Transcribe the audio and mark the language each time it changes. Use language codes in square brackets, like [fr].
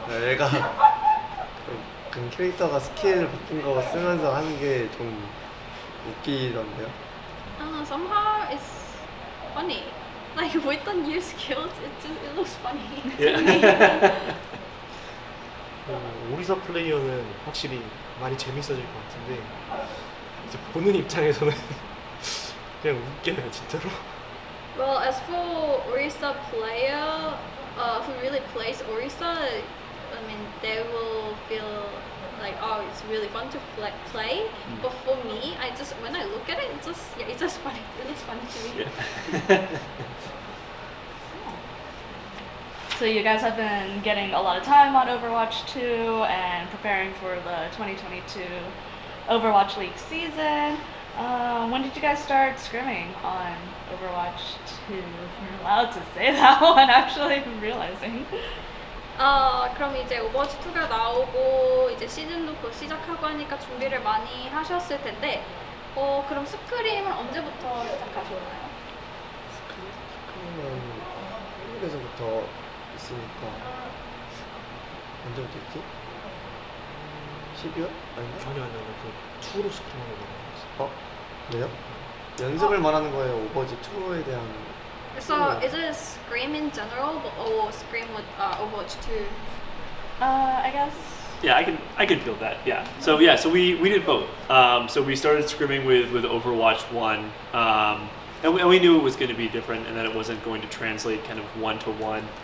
[ko] 얘가 그 캐릭터가 스킬 바뀐 거 쓰면서 하는 게 좀 웃기던데요. [en] Somehow it's funny. Like with the new skills, it looks funny. Yeah. [ko] 오리사 플레이어는 확실히 많이 재밌어질 것 같은데 이제 보는 입장에서는 그냥 웃겨요 진짜로. [en] Well, as for Orisa player who really plays Orisa, I mean, they will feel like, oh, it's really fun to play. But for me, when I look at it, it's just funny. It looks funny to me. Yeah. So you guys have been getting a lot of time on Overwatch 2 and preparing for the 2022 Overwatch League season. When did you guys start scrimming on Overwatch 2? If you're allowed to say that one, actually, I'm realizing. [ko] 그럼 이제 오버워치 2가 나오고 이제 시즌도 곧 시작하고 하니까 준비를 많이 하셨을 텐데, 그럼 스크림은 언제부터 시작하셨나요? 스크림은 한국에서부터 있으니까 언제부터 있지? 12월? 아닌가? 아니 그 투로 스크린하는 거. 그래요? 연습을 말하는 거예요? 오버워치 2에 대한. [en] So is it Scream in general or Scream with Overwatch 2? I guess. Yeah, I can feel that. Yeah. So we did both. So we started scrimming with Overwatch 1, and we knew it was going to be different, and that it wasn't going to translate kind of one to one.